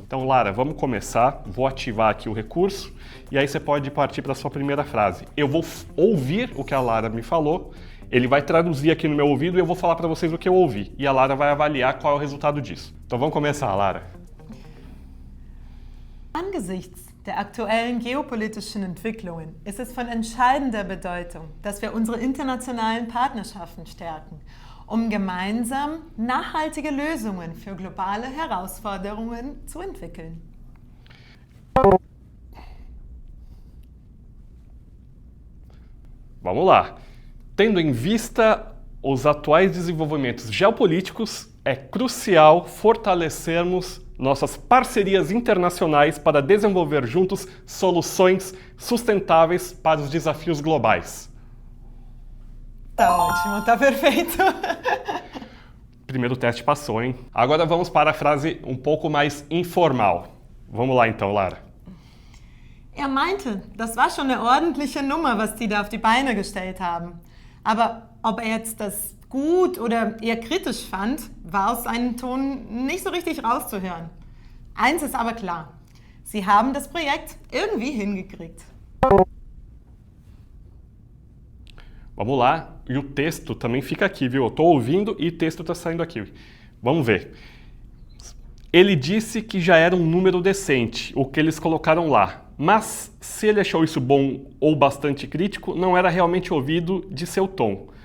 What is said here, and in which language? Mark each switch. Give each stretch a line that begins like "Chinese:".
Portuguese: Então, Lara, vamos começar. Vou ativar aqui o recurso e aí você pode partir para a sua primeira frase. Eu vou ouvir o que a Lara me falou, ele vai traduzir aqui no meu ouvido e eu vou falar para vocês o que eu ouvi. E a Lara vai avaliar qual é o resultado disso. Então vamos começar, Lara.
German: Angesichts der aktuellen geopolitischen Entwicklungen ist es von entscheidender Bedeutung, dass wir unsere internationalen Partnerschaften stärken, gemeinsam nachhaltige Lösungen für globale Herausforderungen zu entwickeln.
Portuguese: Vamos lá. Tendo em vista os atuais desenvolvimentos geopolíticos, é crucial fortalecermos nossas parcerias internacionais para desenvolver juntos soluções sustentáveis para os desafios globais. Tá ótimo, tá perfeito. Primeiro teste passou, hein? Agora vamos para a frase um pouco mais informal. Vamos lá então, Lara.
German: Er meinte, das war schon eine ordentliche Nummer, was die da auf die Beine gestellt haben. Aber ob er jetzt das gut oder eher kritisch fand, war aus seinem Ton nicht so richtig rauszuhören. Eins ist aber klar, sie haben das Projekt irgendwie hingekriegt.
Portuguese: Vamos lá, e o texto também fica aqui, viu? Eu tô ouvindo e o texto tá saindo aqui. Vamos ver. Ele disse que já era um número decente, o que eles colocaram lá. Mas se ele achou isso bom ou bastante crítico, não era realmente ouvido de seu tom.